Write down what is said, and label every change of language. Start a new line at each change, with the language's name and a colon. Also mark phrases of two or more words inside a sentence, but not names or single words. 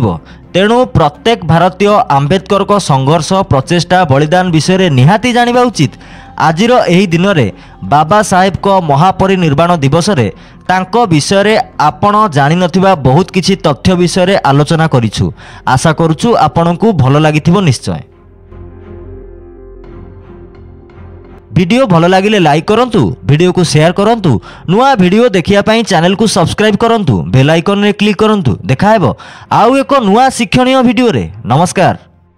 Odia: ତେଣୁ ପ୍ରତ୍ୟେକ ଭାରତୀୟ ଆମ୍ବେଦକରଙ୍କ ସଂଘର୍ଷ, ପ୍ରଚେଷ୍ଟା, ବଳିଦାନ ବିଷୟରେ ନିହାତି ଜାଣିବା ଉଚିତ। ଆଜିର ଏହି ଦିନରେ ବାବା ସାହେବଙ୍କ ମହାପରିନିର୍ବାଣ ଦିବସରେ ତାଙ୍କ ବିଷୟରେ ଆପଣ ଜାଣିନଥିବା ବହୁତ କିଛି ତଥ୍ୟ ବିଷୟରେ ଆଲୋଚନା କରିଛୁ। ଆଶା କରୁଛୁ ଆପଣଙ୍କୁ ଭଲ ଲାଗିଥିବ ନିଶ୍ଚୟ। ଭିଡିଓ ଭଲ ଲାଗିଲେ ଲାଇକ କରନ୍ତୁ, ଭିଡିଓକୁ ସେୟାର କରନ୍ତୁ। ନୂଆ ଭିଡିଓ ଦେଖିବା ପାଇଁ ଚ୍ୟାନେଲକୁ ସବସ୍କ୍ରାଇବ କରନ୍ତୁ, ବେଲ ଆଇକନରେ କ୍ଲିକ କରନ୍ତୁ। দেখা ହେବ ଆଉ ଏକ ନୂଆ ଶିକ୍ଷଣୀୟ ଭିଡ଼ିଓରେ। ନମସ୍କାର।